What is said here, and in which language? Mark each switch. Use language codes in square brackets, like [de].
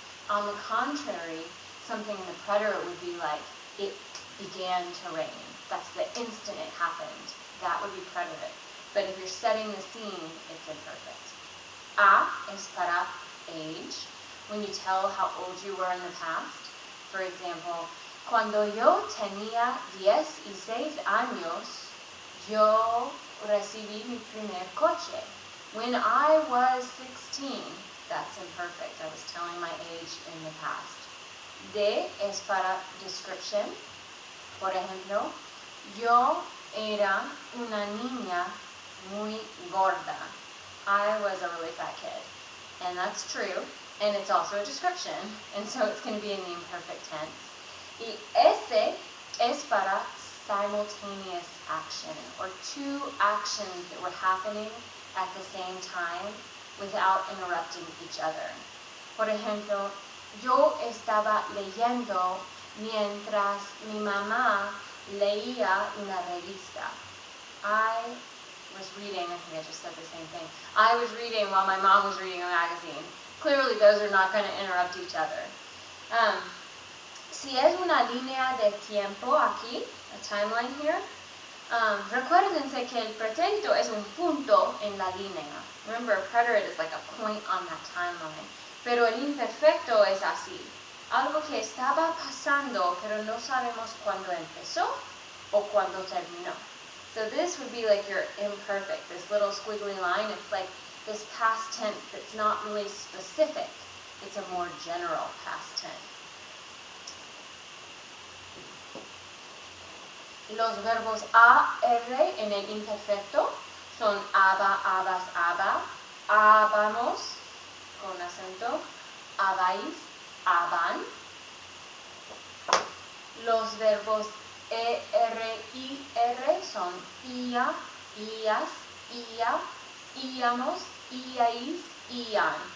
[en] On the contrary, something in the preterite would be like, it began to rain. That's the instant it happened. That would be preterite. But if you're setting the scene, it's imperfect. [es] A es para [en] age, when you tell how old you were in the past. For example, [es] cuando yo tenía 16 años, yo recibí mi primer coche. [en] When I was 16, that's imperfect. I was telling my age in the past. [es] D es para description. Por ejemplo, yo era una niña muy gorda. [en] I was a really fat kid. And that's true. And it's also a description. And so it's going to be in the imperfect tense. [es] Y S es para [en] simultaneous action, or two actions that were happening at the same time without interrupting each other. [es] Por ejemplo, yo estaba leyendo mientras mi mamá leía una revista. [en] I was reading, I think I just said the same thing. I was reading while my mom was reading a magazine. Clearly those are not going to interrupt each other. [es] Si es una línea de tiempo aquí, [en] a timeline here, [es] recuérdense que el pretérito es un punto en la línea. [en] Remember, a preterite is like a point on that timeline. [es] Pero el imperfecto es así. Algo que estaba pasando, pero no sabemos cuándo empezó o cuándo terminó. [en] So this would be like your imperfect, this little squiggly line. It's like this past tense that's not really specific. It's a more general past tense. [es] Los verbos a, r en el imperfecto son aba, abas, aba, habamos, con acento, habáis, haban. Los verbos e, r, i, r son ia, ias, ia, íamos, iáis, ian.